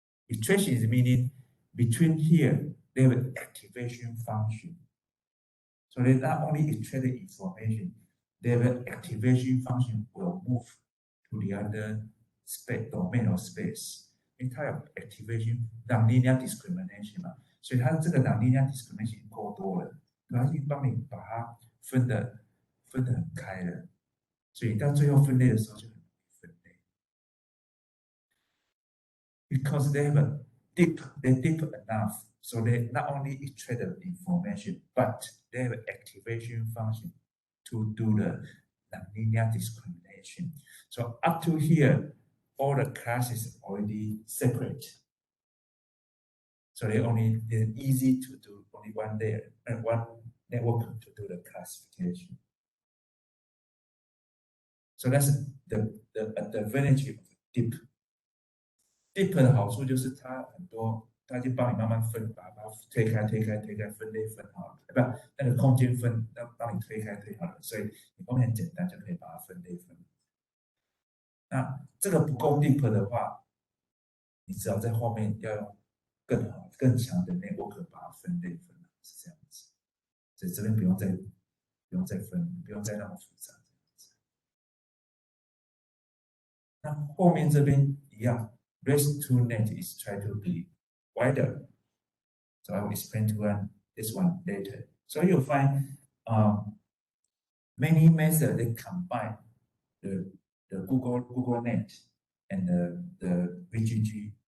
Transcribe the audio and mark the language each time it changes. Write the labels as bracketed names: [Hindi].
[English] Extraction is meaning between here, they have an activation function. So they not only extract the information, their activation function will move to the other space domain or space. [Chinese] 因为它有 activation nonlinear discrimination 嘛，所以它这个 nonlinear discrimination 够多了，它已经帮你把它分得很开了，所以到最后分类的时候就很容易分类。 [English] Because they have they're deep enough, so they not only extract the information, but they have an activation function to do the nonlinear discrimination. So up to here, all the classes already separate. So they're easy to do only one layer and one network to do the classification. So that's the advantage of deep. [Chinese] Deep 的好处就是它很多，它就帮你慢慢分，把它推开，分类分好了，不，那个空间分，帮你推好了，所以你后面很简单就可以把它分类分。那这个不够 deep 的话，你只要在后面要用更好、更强的 network 把它分类分，是这样子。所以这边不用再分，不用再那么复杂。那后面这边一样。 [English] REST2net is trying to be wider. So I will explain this one later. So you'll find many methods that combine the Google Net and the VGG.